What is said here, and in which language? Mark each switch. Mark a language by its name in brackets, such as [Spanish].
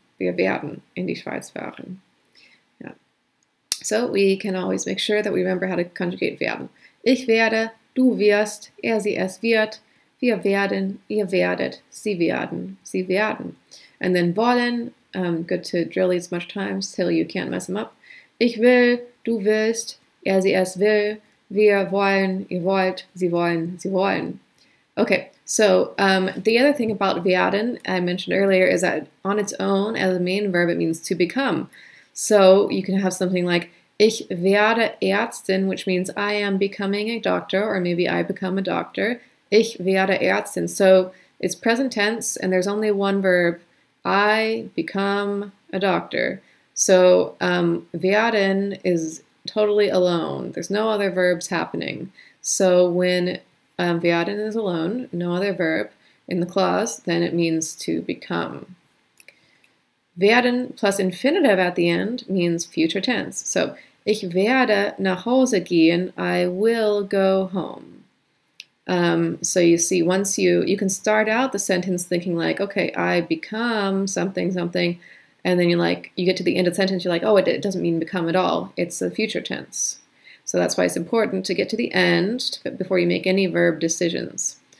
[German] Wir werden in die Schweiz fahren. [English] Yeah. So we can always make sure that we remember how to conjugate werden. [German] Ich werde, du wirst, er, sie, es wird, wir werden, ihr werdet, sie werden. [English] And then wollen, good to drill these much times till you can't mess them up. [German] Ich will, du willst, er, sie, es will, wir wollen, ihr wollt, sie wollen. [English] Okay, so the other thing about werden I mentioned earlier is that on its own, as a main verb, it means to become. So you can have something like [German] ich werde Ärztin, [English] which means I am becoming a doctor, or maybe I become a doctor. [German] Ich werde Ärztin. [English] So it's present tense, and there's only one verb. I become a doctor. So werden is totally alone. There's no other verbs happening. So when werden is alone, no other verb in the clause, then it means to become. Werden plus infinitive at the end means future tense. So [German] ich werde nach Hause gehen, [English] I will go home. So you see, once you can start out the sentence thinking like, okay, I become something, and then you get to the end of the sentence, you're like, oh, it doesn't mean become at all. It's a future tense. So that's why it's important to get to the end before you make any verb decisions.